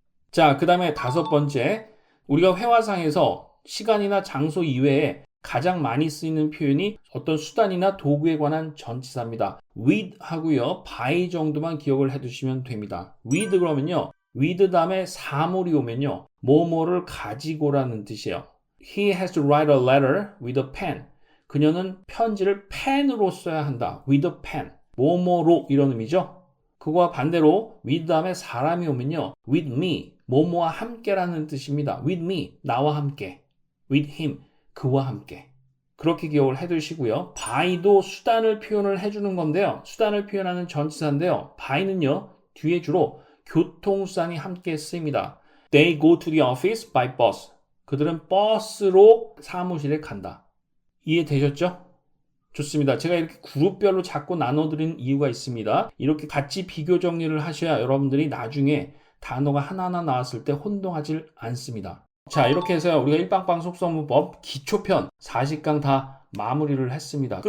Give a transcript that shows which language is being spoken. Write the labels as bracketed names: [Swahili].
[Korean] 자, 그 다음에 다섯 번째, 우리가 회화상에서 시간이나 장소 이외에 가장 많이 쓰이는 표현이 어떤 수단이나 도구에 관한 전치사입니다. with 하고요, by 정도만 기억을 해두시면 됩니다. with 그러면요, with 다음에 사물이 오면요, 뭐뭐를 가지고라는 뜻이에요. [English] He has to write a letter with a pen. [Korean] 그녀는 편지를 펜으로 써야 한다. [English] with a pen. [Korean] 뭐뭐로 이런 의미죠. 그거와 반대로 with 다음에 사람이 오면요. [English] with me, [Korean] 뭐뭐와 함께라는 뜻입니다. [English] with me, [Korean] 나와 함께. [English] with him, [Korean] 그와 함께. 그렇게 기억을 해두시고요. by도 수단을 표현을 해주는 건데요. 수단을 표현하는 전치사인데요. by는요. 뒤에 주로 교통수단이 함께 쓰입니다. [English] They go to the office by bus. [Korean] 그들은 버스로 사무실에 간다. 이해되셨죠? 좋습니다. 제가 이렇게 그룹별로 자꾸 나눠드리는 이유가 있습니다. 이렇게 같이 비교 정리를 하셔야 여러분들이 나중에 단어가 하나하나 나왔을 때 혼동하지 않습니다. 자, 이렇게 해서 우리가 일방방 속성문법 기초편 40강 다 마무리를 했습니다.